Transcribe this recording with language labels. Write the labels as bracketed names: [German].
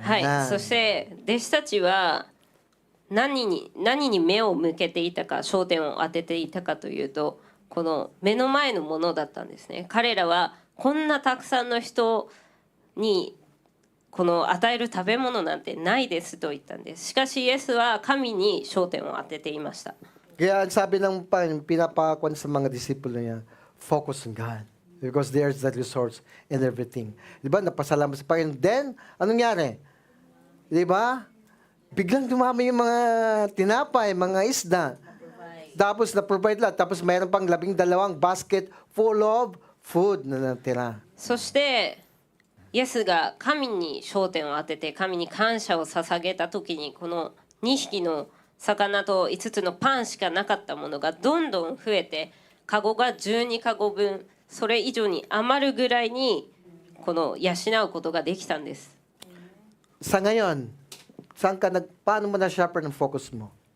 [Japanese] はい、そして弟子たちは何に目を向けていたか、焦点を当てていたかというと、この目の前のものだったんですね。彼らはこんなたくさんの人にこの与える食べ物なんてないですと言ったんです。しかしイエスは神に焦点を当てていました。 [Filipino] Kaya sabi ng pinapakwan sa mga disipulo niya, [English] focus on God. Because there's the resource and everything. [Filipino] Di ba? Napasalamat sa Panginoon. Then, anong nangyari? Di ba? Biglang dumami yung mga tinapay, mga isda. Tapos na-provide lahat. Tapos mayroon pang 12 [English] basket full of food [Filipino] na natira. [Japanese] そしてイエスが神に焦点を当てて神に感謝を捧げた時に、この2匹の魚と5つのパンしかなかったものがどんどん増えて、カゴが12カゴ分、それ以上に余るぐらいにこの養うことができたんです。 [Filipino] Sa ngayon, paano mo na-sharpen ang focus mo?